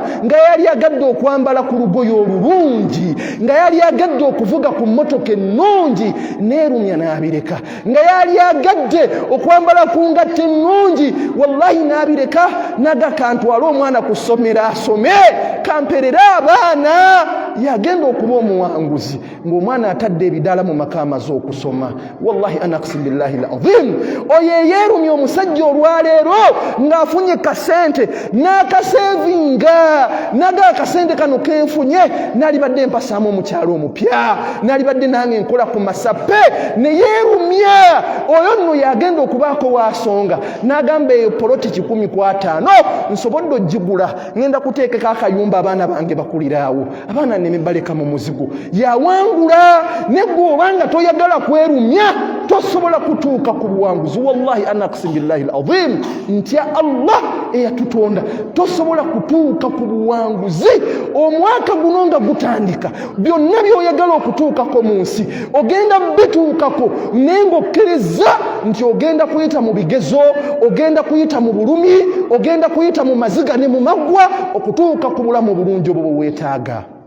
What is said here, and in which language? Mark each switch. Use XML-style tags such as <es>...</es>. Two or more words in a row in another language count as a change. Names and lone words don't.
<lg>nga yali agadde okwambala ku lugoye olulungi nga yali agadde okuvuga ku mmotoka ennungi neerumya n'abireka nga yali agadde okwambala ku ngatta ennungi wallahi n'abireka nagakantwala omwana ku ssomero asome kamperera abaana yagenda okuba omuwanguzi ng'omwana atadde ebidala mu maka amaze okusoma</lg> <ar>والله أنا أقسم بالله العظيم</ar> <lg>oyeyeerumya omusajja olwaleero ng'afunye kasente n'akasevinga naga akasente kano kenfunye nalibadde mpasaamu omukyalo omupya nalibadde nange nkola ku masappe neyeerumya oyo nno yagenda okubaako wasonga n'agamba eyo poloti 150 nsobodde ogigula ngenda kuteekeko akayumba abaana bange bakuliraawo abaana nebaleka mu muzigo yawangula neggwe obanga toyagala kwerumya tosobola kutuuka ku buwanguzi</lg> <ar>والله أنا أقسم بالله العظيم</ar> <lg>ntya Allah eyatutonda tosobola kutuuka ku buwanguzi omwaka guno nga gutandika byonna byoyagala okutuukako mu nsi ogenda bituukako naye ng'okkiriza nti ogenda kuyita mu bigezo ogenda kuyita mu bulumi ogenda kuyita mu maziga ne mu maggwa okutuuka ku bulamu obulungi obwo bweweetaaga</lg>